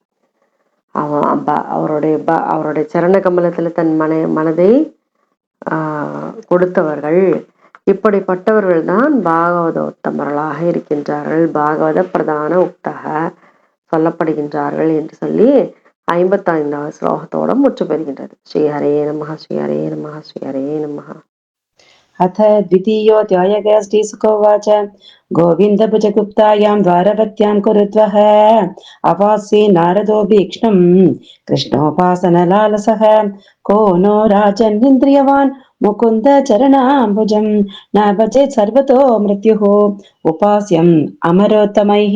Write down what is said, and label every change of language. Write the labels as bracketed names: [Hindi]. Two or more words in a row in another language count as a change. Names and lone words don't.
[Tamil] அவருடைய சரண கமலத்துல தன் மனதை கொடுத்தவர்கள். இப்படிப்பட்டவர்கள் தான் பாகவத உத்தமர்களாக இருக்கின்றார்கள், பாகவத பிரதான உக்தக சொல்லப்படுகின்றார்கள் என்று சொல்லி 55வது ஸ்லோகத்தோட முற்று பெறுகின்றது. [Sanskrit] श्री हरे नमः, श्री हरे नमः, श्री हरे नमः. अथ द्वितीयोऽध्यायः। श्रीशुकोवाच गोविन्दभुजगुप्तायां द्वारवत्यां कुरुद्वः अवासी नारदो भीक्ष्णम् कृष्णोपासनलालसः को नो राजन्निन्द्रियवान् मुकुन्द चरणाम्बुजं न भजेत् सर्वतो मृत्युः उपास्यम् अमरोत्तमैः।